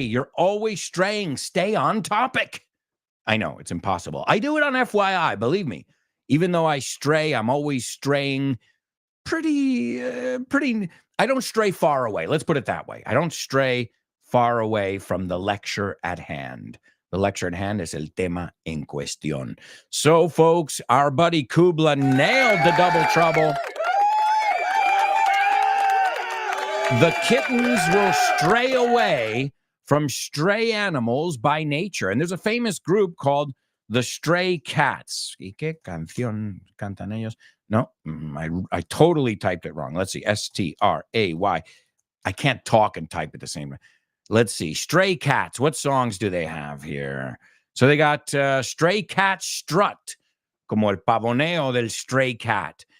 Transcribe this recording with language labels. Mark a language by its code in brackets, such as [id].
[en] You're always straying. Stay on topic. I know, it's impossible. I do it on FYI, believe me. Even though I stray, I'm always straying pretty, I don't stray far away. Let's put it that way. I don't stray far away from the lecture at hand. The lecture at hand is [es] el tema en cuestión. [en] So, folks, our buddy Kubla nailed the double trouble. The kittens will stray away from stray animals by nature. And there's a famous group called the Stray Cats. [es] ¿Y qué canción cantan ellos? [en] No, I totally typed it wrong. Let's see. S-T-R-A-Y. I can't talk and type at the same time. Let's see. Stray Cats. What songs do they have here? So they got Stray Cat Strut, [es] como el pavoneo del [en] stray cat.